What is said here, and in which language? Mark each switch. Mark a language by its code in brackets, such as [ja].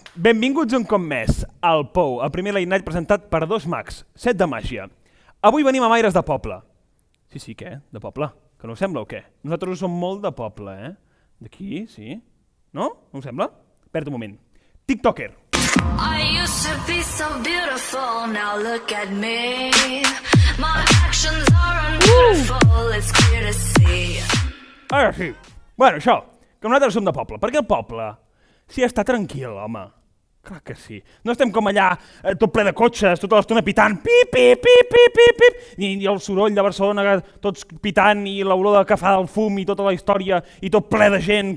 [ca] Benvinguts un cop més al Pou, el primer late night presentat per dos mags, set de màgia. Avui venim amb aires de poble. Sí, què? De poble? Que no us sembla o què? Nosaltres som molt de poble, eh? D'aquí, sí? No? No us sembla? Espera't un moment. TikToker. [en] I used to be so beautiful, now look at me. My actions are unbeautiful, it's clear to see. [ca] Ara sí. Bueno, això, que nosaltres som de poble. Perquè el poble sí està tranquil, home. Clar que sí. No estem com allà, tot ple de cotxes, tota l'estona pitant, pip, pip, pip, pip, pip, pip, i el soroll de Barcelona, tots pitant, i l'olor de cafè del fum, i tota la història, i tot ple de gent.